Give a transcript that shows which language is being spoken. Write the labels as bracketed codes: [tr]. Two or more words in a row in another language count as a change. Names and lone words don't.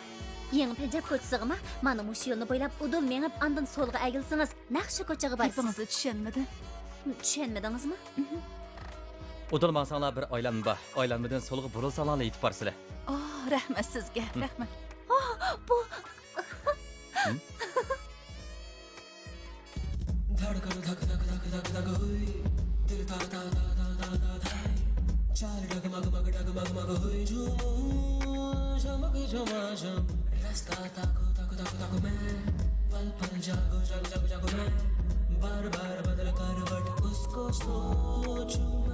[uz] Yangi Panjab ko'chasigami? Mana shu yo'lni bo'ylab udul menib, andan so'lga agilsangiz, naqshi ko'chaga borasiz. Gapingizni tushunmadim. Tushunmadingizmi? Udul mansanglar bir aylanma bor. Aylanmadan so'lga burilsanglar yetib borsizlar. Rahmat sizga. Rahmat. Bu [hi] रास्ता ताको ताको ताको ताको मैं पल पल जागो जागो जागो जागो मैं बार बार बदल करवट उसको सोचूं